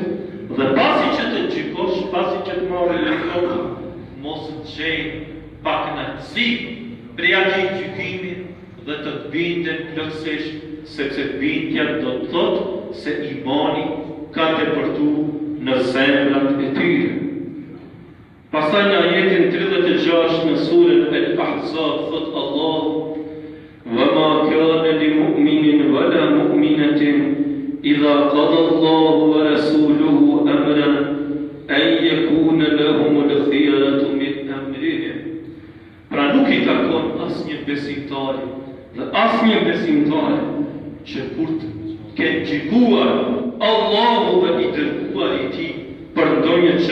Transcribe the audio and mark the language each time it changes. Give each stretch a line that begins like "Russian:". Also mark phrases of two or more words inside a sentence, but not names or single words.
Albanian: Dhe pasi që të gjykosh, pasi që të marrë gjykatën, mos të gjejnë pak kënaqësi prej atij gjykimi dhe të binden plotësisht, sepse bindja do të thotë se imani ka tepërtuar në zemrat e tyre. Pastaj në ajetin 36 në surën Al-Ahzab thot Allah:
Arabic: "وما كان لمؤمن ولا مؤمنة إذا قضى الله ورسوله أمرا أن يكون لهم الخيرة من أمرهم."
Albanian: Pra nuk i takon asnjë besimtari dhe asnjë besimtare që kur të ketë gjykuar Allahu dhe i dërguari i tij për ndonjë